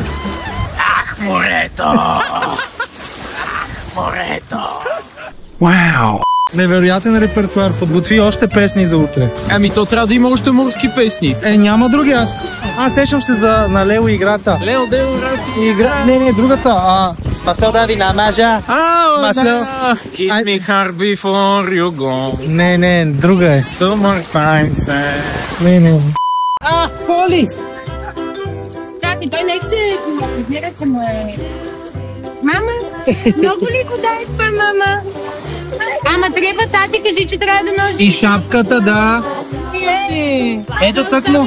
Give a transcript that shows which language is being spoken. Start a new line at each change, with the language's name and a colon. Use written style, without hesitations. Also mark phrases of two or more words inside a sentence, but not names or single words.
Bulgarian: Верно ли? Морето! Морето! Вау! Невероятен репертуар, подготви още песни за утре. Ами то трябва да има още морски песни. Няма други, аз сещам се на Лео играта. Лео, Не, другата. Смасло да ви намажа. Да.
English: Kiss me hard before you go.
Bulgarian: Не, друга е. Summertime sad. Не. Поли! Чакай, той нека се вира, че му е... Мама, много ли го дай това, мама? Ама трябва, тати, кажи, че трябва да носи... И шапката, да. Ето тъкмо.